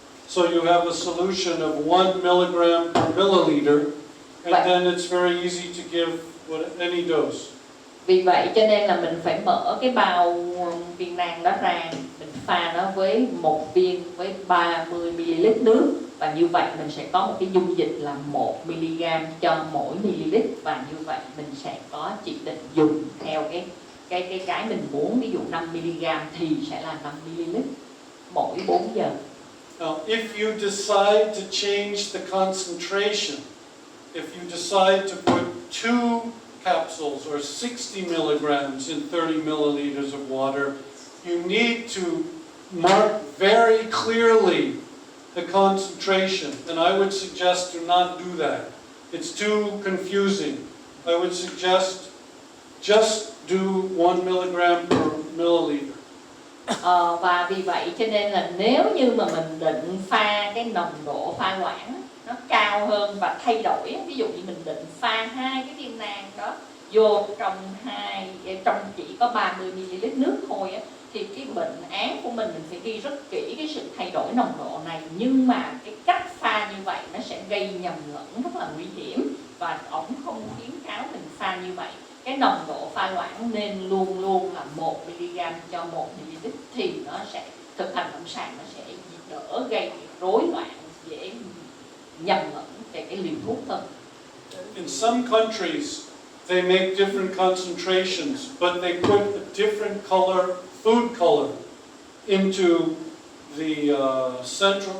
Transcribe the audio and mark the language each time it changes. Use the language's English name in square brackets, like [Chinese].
[English] So you have a solution of 1 milligram per milliliter, and then it's very easy to give any dose. [Vietnamese] Vì vậy cho nên là mình phải mở cái bao viên nang đó ra, mình pha nó với một viên với 30ml nước, và như vậy mình sẽ có một cái dung dịch là 1mg cho mỗi ml, và như vậy mình sẽ có chỉ định dùng theo cái mình muốn. Ví dụ 5mg thì sẽ là 5ml mỗi 4 giờ. [English] Now, if you decide to change the concentration, if you decide to put 2 capsules or 60 milligrams in 30 milliliters of water, you need to mark very clearly the concentration, and I would suggest do not do that. It's too confusing. I would suggest just do 1 milligram per milliliter. [Vietnamese] Và vì vậy cho nên là nếu như mà mình định pha cái nồng độ pha loãng nó cao hơn và thay đổi, ví dụ như mình định pha 2 cái viên nang đó vô trong chỉ có 30ml nước thôi á, thì cái bệnh án của mình phải ghi rất kỹ cái sự thay đổi nồng độ này. Nhưng mà cái cách pha như vậy nó sẽ gây nhầm lẫn rất là nguy hiểm, và ổng không khuyến cáo mình pha như vậy. Cái nồng độ pha loãng nên luôn luôn là 1mg cho 1ml, thì nó sẽ thực hành lâm sàng nó sẽ đỡ gây rối loạn, dễ nhầm lẫn về cái liều thuốc hơn. [English] In some countries, they make different concentrations, but they put a different food color into the central.